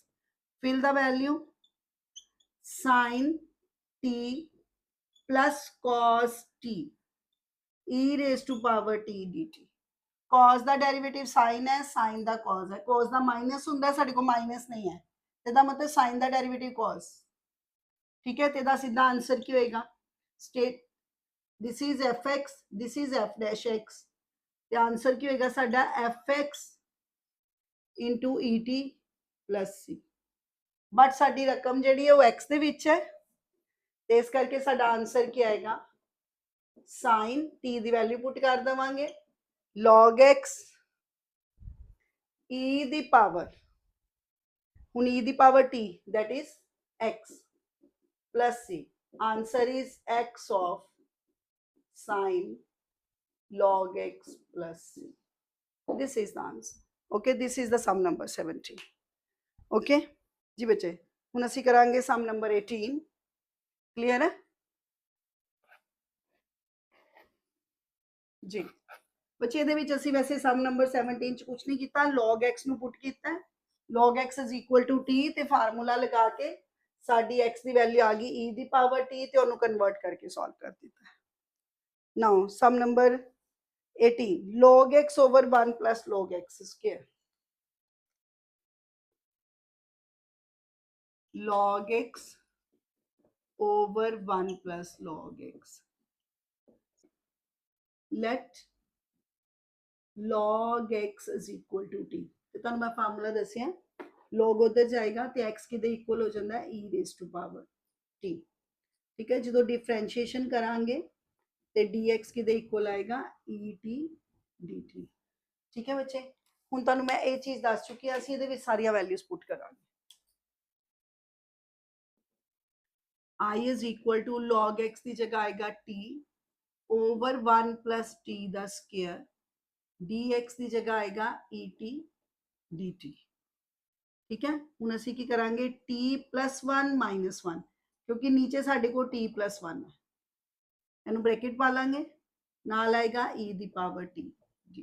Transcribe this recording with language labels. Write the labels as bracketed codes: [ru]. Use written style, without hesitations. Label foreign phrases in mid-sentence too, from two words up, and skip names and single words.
[en] fill the value sin t plus cos t e raised to power t dt। [pa] cos ਦਾ ਡੈਰੀਵੇਟਿਵ sin ਹੈ, sin ਦਾ cos ਹੈ, cos ਦਾ ਮਾਈਨਸ ਹੁੰਦਾ ਸਾਡੇ ਕੋ ਮਾਈਨਸ ਨਹੀਂ ਹੈ ਇਹਦਾ ਮਤਲਬ sin ਦਾ ਡੈਰੀਵੇਟਿਵ cos। [hi] ठीक है, [pa] ਤੇ ਇਹਦਾ ਸਿੱਧਾ ਆਨਸਰ ਕੀ ਹੋਏਗਾ ਸਟੇਟ [en] this is fx, this is f dash x [pa] ਤੇ ਆਨਸਰ ਕੀ ਹੋਏਗਾ ਸਾਡਾ [en] fx into et plus c। [pa] ਬਟ ਸਾਡੀ ਰਕਮ ਜਿਹੜੀ ਹੈ ਉਹ x ਦੇ ਵਿੱਚ ਹੈ ਤੇ ਇਸ ਕਰਕੇ ਸਾਡਾ ਆਨਸਰ ਕੀ ਆਏਗਾ sin t ਦੀ ਵੈਲਿਊ ਪੁੱਟ ਕਰ ਦਵਾਂਗੇ log x e ਦੀ ਪਾਵਰ ਹੁਣ e ਦੀ ਪਾਵਰ t [en] that is x plus c। answer is x of sin log x plus c. This is the answer. Okay, this is the sum number 17. [pa] Okay ਜੀ ਬੱਚੇ, ਹੁਣ ਅਸੀਂ ਕਰਾਂਗੇ [en] sum number 18. [pa] Clear ਹੈ ਜੀ ਬੱਚੇ? ਇਹਦੇ ਵਿੱਚ ਅਸੀਂ ਵੈਸੇ [en] sum number 17 [pa] ਚ ਕੁਝ ਨਹੀਂ ਕੀਤਾ, log x ਨੂੰ ਪੁੱਟ ਕੀਤਾ ਹੈ, [en] log x is equal to t [pa] ਤੇ ਫਾਰਮੂਲਾ ਲਗਾ ਕੇ ਸਾਡੀ x ਦੀ ਵੈਲਿਊ ਆ ਗਈ e ਦੀ ਪਾਵਰ t ਤੇ ਉਹਨੂੰ ਕਨਵਰਟ ਕਰਕੇ ਸੋਲਵ ਕਰ ਦਿੱਤਾ। [en] ਨਾਓ sum number 18, log x over 1 plus log x square. Log x over 1 plus log x. Let log x is equal to t. [pa] ਤੇ ਤੁਹਾਨੂੰ ਮੈਂ ਫਾਰਮੂਲਾ ਦੱਸਿਆ, log ਉਧਰ ਜਾਏਗਾ ਤੇ x ਕਿਦੇ ਇਕੁਅਲ ਹੋ ਜਾਂਦਾ ਹੈ [en] e raised to power t। [pa] ਠੀਕ ਹੈ, ਜਦੋਂ ਡਿਫਰੈਂਸ਼ੀਏਸ਼ਨ ਕਰਾਂਗੇ ਤੇ dx ਕਿਦੇ ਇਕੁਅਲ ਆਏਗਾ et dt। ਠੀਕ ਹੈ ਬੱਚੇ, ਹੁਣ ਤੁਹਾਨੂੰ ਮੈਂ ਇਹ ਚੀਜ਼ ਦੱਸ ਚੁੱਕੀ ਹਾਂ, ਅਸੀਂ ਇਹਦੇ ਵਿੱਚ ਸਾਰੀਆਂ ਵੈਲਿਊਜ਼ ਪੁੱਟ ਕਰਾਂਗੇ। [en] I is equal to log x [pa] ਦੀ ਜਗ੍ਹਾ ਆਏਗਾ [en] t over 1 plus t [pa] ਦਾ ਸਕੁਅਰ, dx ਦੀ ਜਗ੍ਹਾ ਆਏਗਾ et dt। ਠੀਕ ਹੈ, ਹੁਣ ਅਸੀਂ ਕੀ ਕਰਾਂਗੇ [en] t plus 1 minus 1, [pa] ਕਿਉਂਕਿ ਨੀਚੇ ਸਾਡੇ ਕੋਲ [en] t plus 1 [pa] ਹੈ, ਇਹਨੂੰ ਬ੍ਰੈਕਟ ਪਾ ਲਾਂਗੇ, ਨਾਲ ਆਏਗਾ e ਦੀ ਪਾਵਰ t dt।